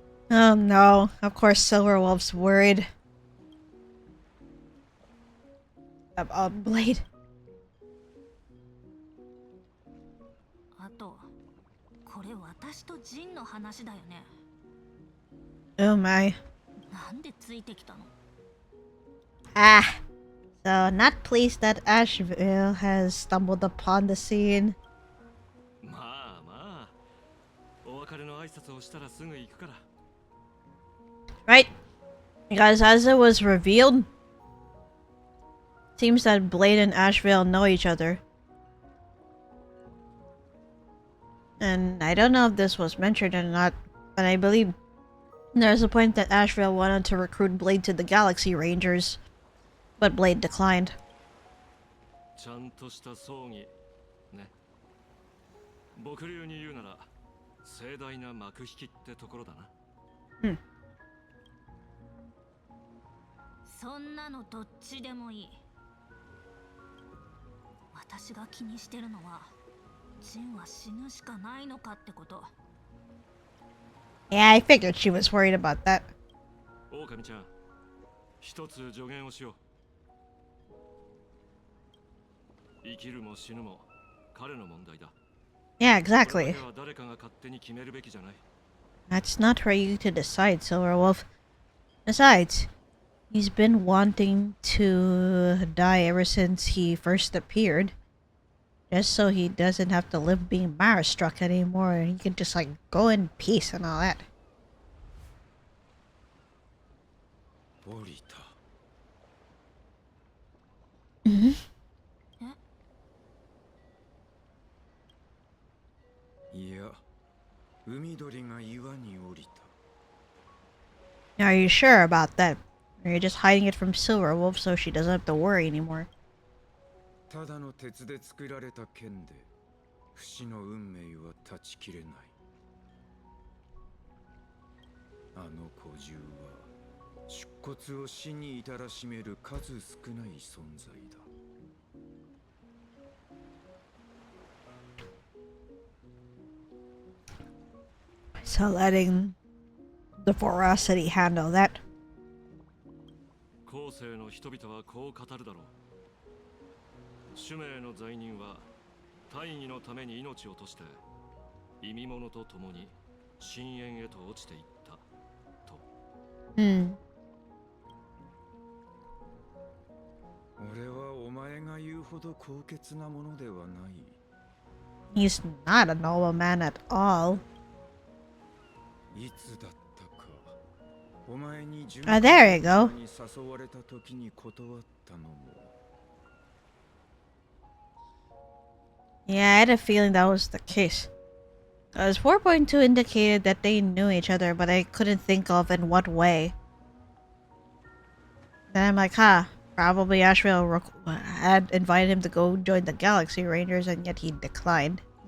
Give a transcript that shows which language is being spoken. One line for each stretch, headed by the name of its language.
English: Oh no, of course Silverwolf's worried about Blade.
Japanese: あと、これ私とジンの話だよね。
English: Oh my.
Japanese: なんでついてきたの？
English: Ah, so not pleased that Asheville has stumbled upon the scene.
Japanese: まあまあ、お別れの挨拶をしたらすぐ行くから。
English: Right? Because as it was revealed, seems that Blade and Asheville know each other. And I don't know if this was mentioned or not, but I believe there's a point that Asheville wanted to recruit Blade to the Galaxy Rangers, but Blade declined.
Japanese: ちゃんとした葬儀ね。僕流に言うなら盛大な幕引きってところだな。そんなのどっちでもいい。私が気にしてるのは、ジンは死ぬしかないのかってこと。
English: Yeah, I figured she was worried about that.
Japanese: 狼ちゃん、一つ助言をしよう。生きるも死ぬも彼の問題だ。
English: Yeah, exactly.
Japanese: それは誰かが勝手に決めるべきじゃない。
English: That's not for you to decide, Silverwolf. Besides, he's been wanting to die ever since he first appeared. Just so he doesn't have to live being Mara-struck anymore, and he can just, like, go in peace and all that.
Japanese: ボリタ。 Mm-hmm. いや、海鳥が岩に降りた。
English: Are you sure about that? Or are you just hiding it from Silverwolf so she doesn't have to worry anymore?
Japanese: ただの鉄で作られた剣で不死の運命は断ち切れない。あの古獣は出骨を死に至らしめる数少ない存在だ。
English: So letting the Voracity handle that.
Japanese: 後世の人々はこう語るだろう。主命の罪人は大義のために命を賭して意味物と共に深淵へと落ちていったと。俺はお前が言うほど高潔なものではない。
English: He's not a noble man at all.
Japanese: いつだったかお前に
English: there you go.
Japanese: に誘われた時に断ったのも。
English: Yeah, I had a feeling that was the case. Because 4.2 indicated that they knew each other, but I couldn't think of in what way. Then I'm like, probably Asheville had invited him to go join the Galaxy Rangers, and yet he declined.